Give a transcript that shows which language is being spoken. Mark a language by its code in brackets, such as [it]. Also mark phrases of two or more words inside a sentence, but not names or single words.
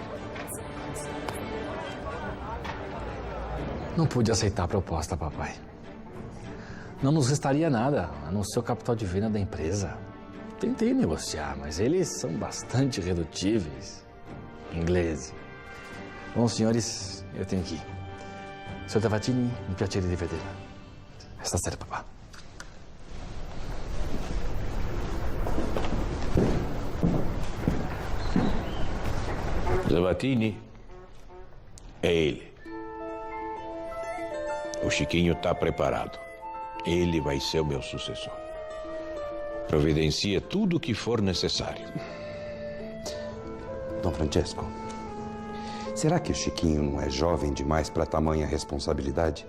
[pt] Não pude aceitar a proposta, papai. Não nos restaria nada, a não ser o capital de venda da empresa. Tentei negociar, mas eles são bastante redutíveis. Ingleses. Bom, senhores, eu tenho que ir. [it] Senhor Tavatini, mi piacere di vederla. Stasera, papà. [pt] Tavatini é ele. O Chiquinho está preparado. Ele vai ser o meu sucessor. Providencie tudo o que for necessário. Dom Francesco, será que o Chiquinho não é jovem demais para tamanha responsabilidade?